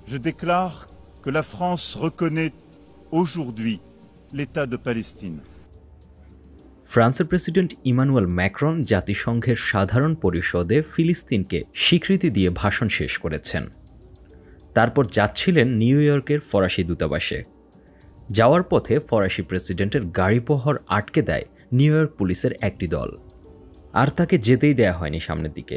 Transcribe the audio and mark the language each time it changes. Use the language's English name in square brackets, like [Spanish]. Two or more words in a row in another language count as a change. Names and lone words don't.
[French] Je déclare que la France reconnaît aujourd'hui l'État de Palestine. [Bangla] ফ্রান্সের প্রেসিডেন্ট ইমানুয়েল ম্যাক্রন জাতিসংঘের সাধারণ পরিষদে ফিলিস্তিনকে স্বীকৃতি দিয়ে ভাষণ শেষ করেছেন। তারপর যাচ্ছিলেন নিউ ইয়র্কের ফরাসি দূতাবাসে। যাওয়ার পথে ফরাসি প্রেসিডেন্টের গাড়িবহর আটকে দেয় নিউ ইয়র্ক পুলিশের একটি দল, আর তাকে যেতেই দেয়া হয়নি সামনের দিকে।